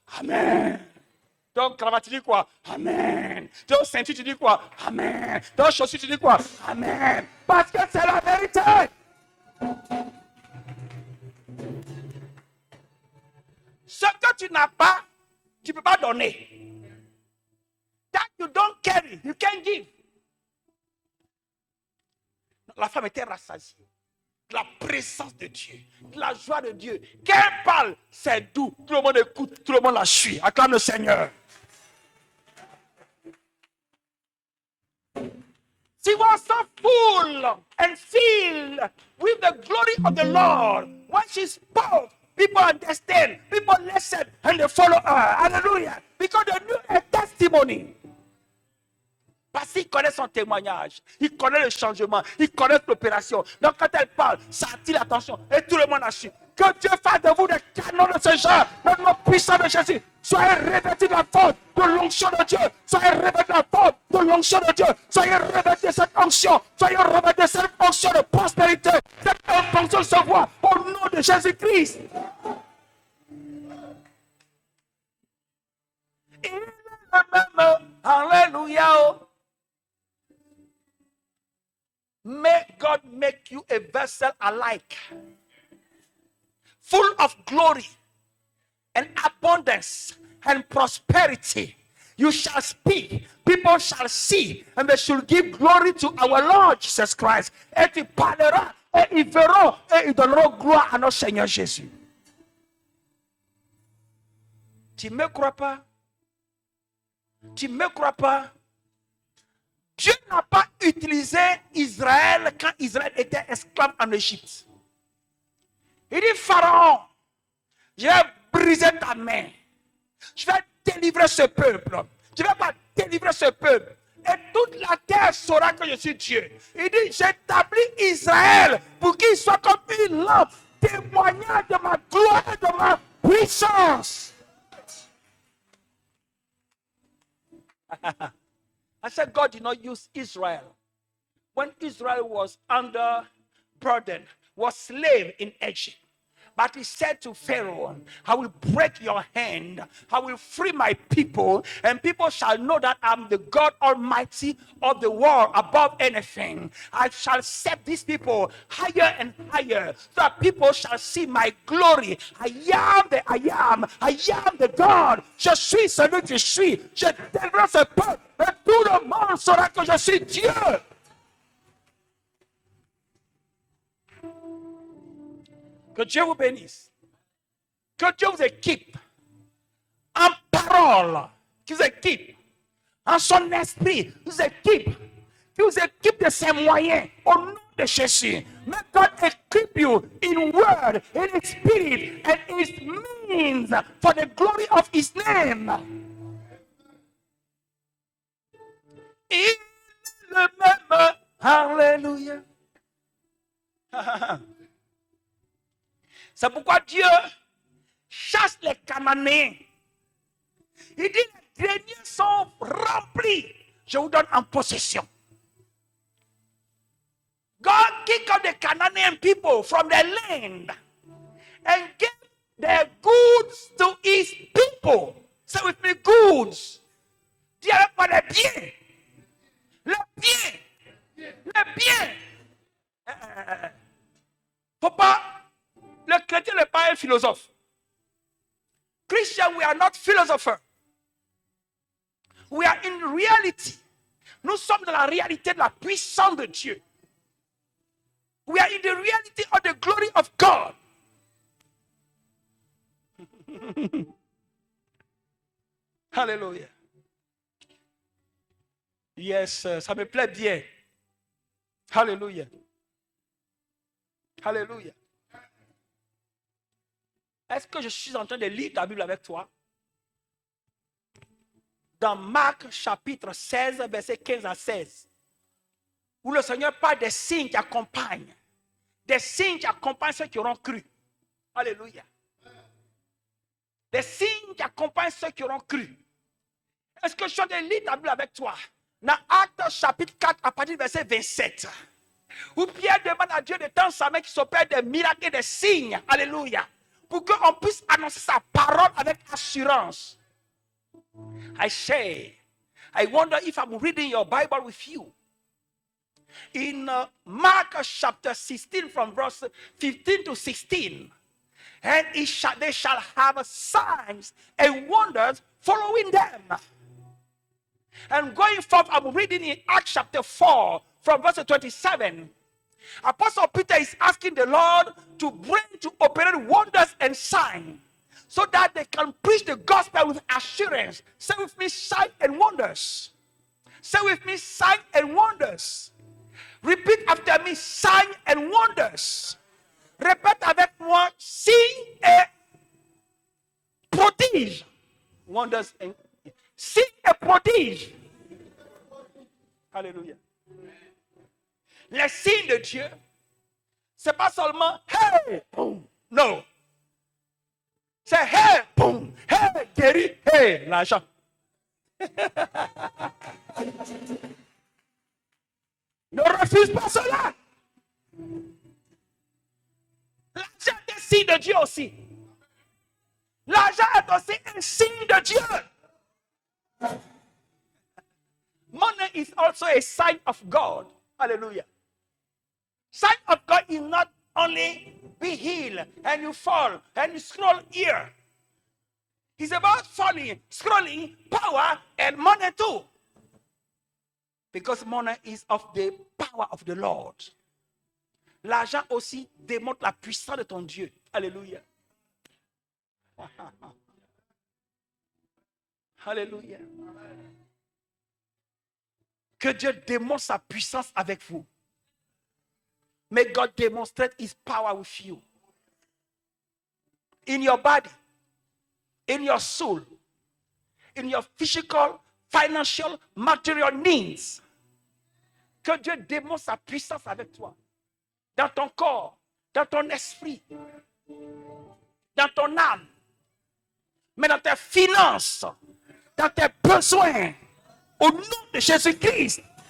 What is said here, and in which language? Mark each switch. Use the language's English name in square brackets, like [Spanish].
[French] Amen. Ton cravate, tu dis quoi? Amen. Ton ceinture, tu dis quoi? Amen. Ton chaussure, tu dis quoi? Amen. Parce que c'est la vérité. Ce que tu n'as pas, tu ne peux pas donner. [English] That you don't carry, you can't give. [French] La femme était rassasiée. La présence de Dieu, la joie de Dieu. Qu'elle parle, c'est doux. Tout le monde écoute, tout le monde la suit. Acclame le Seigneur. [English] She was so full and filled with the glory of the Lord. When she spoke, people understand, people listen, and they follow her. Hallelujah. Because they knew a testimony. [French] Parce qu'il connaît son témoignage, il connaît le changement, il connaît l'opération. Donc quand elle parle, ça attire l'attention et tout le monde a su. Que Dieu fasse de vous des canons de ce genre, dans le nom puissant de Jésus. Soyez revêtus de la force, de l'onction de Dieu. Soyez revêtus de la force, de l'onction de Dieu. Soyez revêtus de cette onction. Soyez revêtus de cette onction de prospérité. Cette onction se voit au nom de Jésus-Christ. Il est le même. Alléluia. [English] May God make you a vessel alike, full of glory and abundance and prosperity. You shall speak, people shall see, and they shall give glory to our Lord Jesus Christ. [French] Et tu parleras, et ils verront, et ils donneront gloire à notre Seigneur Jésus. Tu ne me crois pas? Tu ne me crois pas? Dieu n'a pas utilisé Israël quand Israël était esclave en Égypte. Il dit, Pharaon, je vais briser ta main. Je vais délivrer ce peuple. Je ne vais pas délivrer ce peuple. Et toute la terre saura que je suis Dieu. Il dit, j'établis Israël pour qu'il soit comme une lampe, témoignant de ma gloire et de ma puissance. [English] I said, God did not use Israel. When Israel was under burden, was slave in Egypt. But he said to Pharaoh, I will break your hand. I will free my people. And people shall know that I'm the God Almighty of the world above anything. I shall set these people higher and higher, so that people shall see my glory. I am the I am. I am the God. [French] Je suis celui que je suis. Je délivre ce peuple. Et tout le monde saura que je suis Dieu. Que Dieu vous bénisse. Que Dieu vous équipe en parole, qu'il vous équipe en son esprit, vous équipe, qu'il vous équipe de ses moyens au nom de Jésus. [English] May God equip you in word, in spirit, and his means for the glory of his name. [French] Il est le même. Alléluia. C'est pourquoi Dieu chasse les Cananéens. Il dit, les greniers sont remplis. Je vous donne en possession. [English] God kicked out the Canaanian people from their land and gave their goods to his people. Say with me, goods. [French] Dis avec moi les biens. Les biens. Les biens. Faut pas. Le chrétien n'est pas un philosophe. [English] Christian, we are not philosophers. We are in reality. [French] Nous sommes dans la réalité de la puissance de Dieu. [English] We are in the reality of the glory of God. Hallelujah. [French] Yes, ça me plaît bien. Hallelujah. Hallelujah. Est-ce que je suis en train de lire ta Bible avec toi? Dans Marc chapitre 16, verset 15 à 16, où le Seigneur parle des signes qui accompagnent. Des signes qui accompagnent ceux qui auront cru. Alléluia. Des signes qui accompagnent ceux qui auront cru. Est-ce que je suis en train de lire ta Bible avec toi? Dans Actes chapitre 4, à partir du verset 27, où Pierre demande à Dieu de tendre sa main qui s'opère des miracles et des signes. Alléluia. Pour qu'on puisse annoncer sa parole avec assurance. [English] I say, I wonder if I'm reading your Bible with you. In Mark chapter 16 from verse 15 to 16. And they shall have signs and wonders following them. And going forth, I'm reading in Acts chapter 4 from verse 27. Apostle Peter is asking the Lord to bring to operate wonders and signs so that they can preach the gospel with assurance. Say with me, signs and wonders. Say with me, signs and wonders. Repeat after me, signs and wonders. [French] Répète avec moi, signes et prodiges. [English] Wonders and [French] signes et prodiges. Alléluia. Les signes de Dieu, c'est pas seulement hey, boum, non. C'est hey, boum, hey, guéri, hey, l'argent. Ne refuse pas cela. L'argent est un signe de Dieu aussi. L'argent est aussi un signe de Dieu. [English] Money is also a sign of God. Hallelujah. Sign of God is not only be healed and you fall and you scroll here. It's about falling, scrolling, power, and money too. Because money is of the power of the Lord. [French] L'argent aussi démontre la puissance de ton Dieu. Alléluia. Alléluia. Que Dieu démontre sa puissance avec vous. [English] May God demonstrate his power with you. In your body, in your soul, in your physical, financial, material needs. [French] Que Dieu démontre sa puissance avec toi. Dans ton corps, dans ton esprit, dans ton âme, mais dans tes finances, dans tes besoins. Au nom de Jésus-Christ.